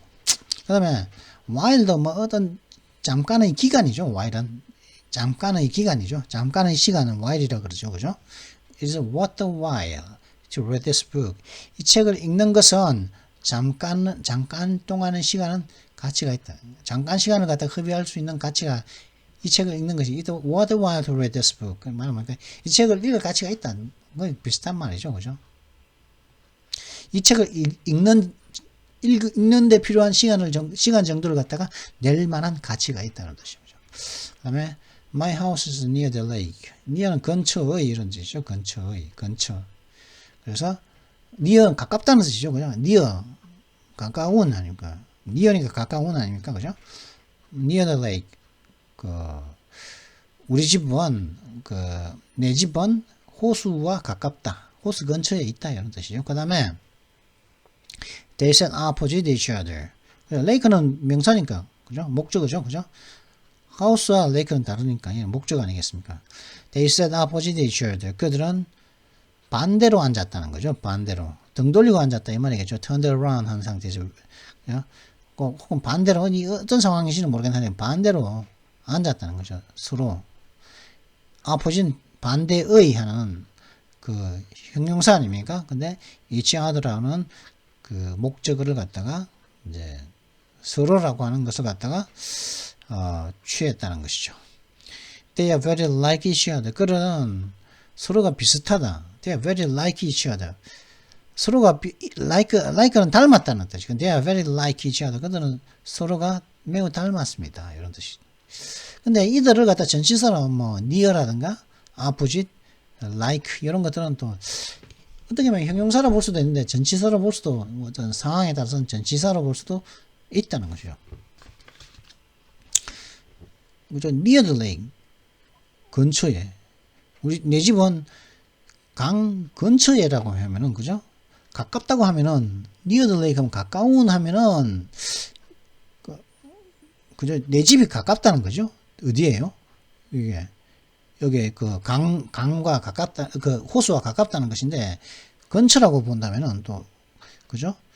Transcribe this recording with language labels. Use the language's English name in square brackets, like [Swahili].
[Korean] 그 다음에, while도 어떤 잠깐의 기간이죠. while은. 잠깐의 기간이죠. 잠깐의 시간은 while이라고 그러죠. 그죠? [English] It's worth a while to read this book. [Korean] 이 책을 읽는 것은 잠깐 동안의 시간은 가치가 있다. 잠깐 시간을 갖다 허비할 수 있는 가치가 이 책을 읽는 것이 [English] What while to read this book? [Korean] 그 말하면 이 책을 읽을 가치가 있다. 뭐 비슷한 말이죠, 그죠? 이 책을 읽는 데 필요한 시간 정도를 갖다가 낼 만한 가치가 있다는 뜻이죠. 그다음에 [English] My house is near the lake. [Korean] near는 근처의 이런 뜻이죠. 근처의 근처. 그래서 near 가깝다는 뜻이죠, 그죠? near 가까운 아닙니까? near니까 가까운 아닙니까, 그죠? [English] near the lake. [Korean] 우리 집은 내 집은 호수와 가깝다. 호수 근처에 있다 이런 뜻이죠. 그다음에 [English] They sat opposite each other. [Korean] lake는 명사니까, 그죠? 목적어죠, 그죠? house와 lake는 다르니까 목적 아니겠습니까? [English] They sat opposite each other. [Korean] 그들은 반대로 앉았다는 거죠. 반대로 등 돌리고 앉았다 이 말이겠죠. [English] turned around [Korean] 한 상태에서, 혹은 반대로 어떤 상황인지는 모르겠는데 반대로 앉았다는 거죠. 서로 opposite 반대의 하는 형용사 아닙니까? 근데 each other라는 목적어를 갖다가 이제 서로라고 하는 것을 갖다가 취했다는 것이죠. [English] They are very like each other. [Korean] 그들은 서로가 비슷하다. [English] They are very like each other. [Korean] 서로가 like는 닮았다는 뜻이고, [English] They are very like each other. [Korean] 그들은 서로가 매우 닮았습니다. 이런 뜻이. 근데 이들을 갖다 전치사로 near라든가 opposite, like 이런 것들은 또 어떻게 보면 형용사로 볼 수도 있는데 전치사로 볼 수도, 어떤 상황에 따라서는 전치사로 볼 수도 있다는 것이죠. 그죠? [English] near the lake, [Korean] 근처에. 내 집은 강 근처에라고 하면은, 그죠? 가깝다고 하면은, [English] near the lake [Korean] 하면 가까운 하면은, 그죠? 내 집이 가깝다는 거죠? 어디에요? 이게. 여기 강과 가깝다, 호수와 가깝다는 것인데, 근처라고 본다면은 또, 그죠?